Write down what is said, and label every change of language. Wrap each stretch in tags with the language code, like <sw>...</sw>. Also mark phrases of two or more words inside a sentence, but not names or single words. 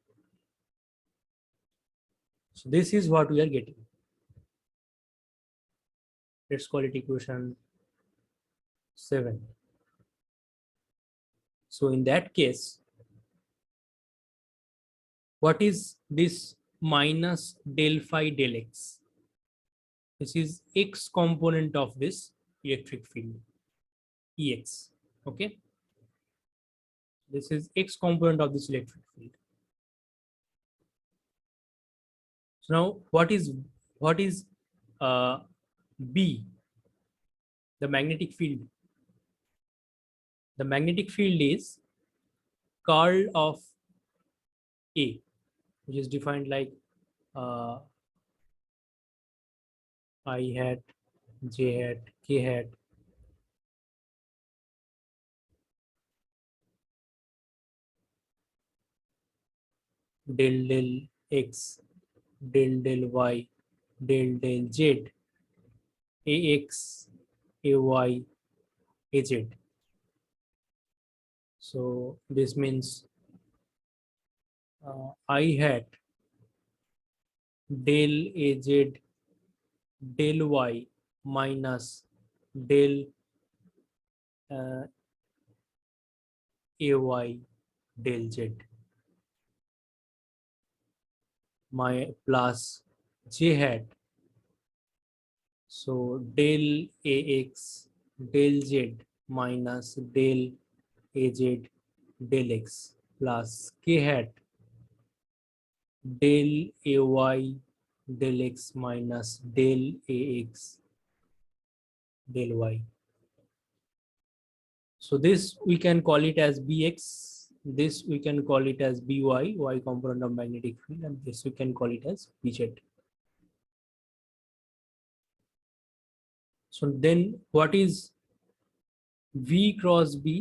<en>So this is what we are getting. Let's call it equation 7. So in that case, what is this minus del phi del x? This is x component of this electric field, Ex. Okay, this is x component of this electric field. So now what is B? The magnetic field. The magnetic field is curl of A, which is defined like uh, I hat, J hat, K hat, del X, del Y, del Z, AX, AY, AZ. So this means I hat del AZ del Y minus del AY del Z my plus J hat. So del AX del Z minus del AZ del X plus K hat del AY del X minus del AX del Y. So this we can call it as Bx, this we can call it as By, Y component of magnetic field, and this we can call it as Bz. So then what is V cross B?</en>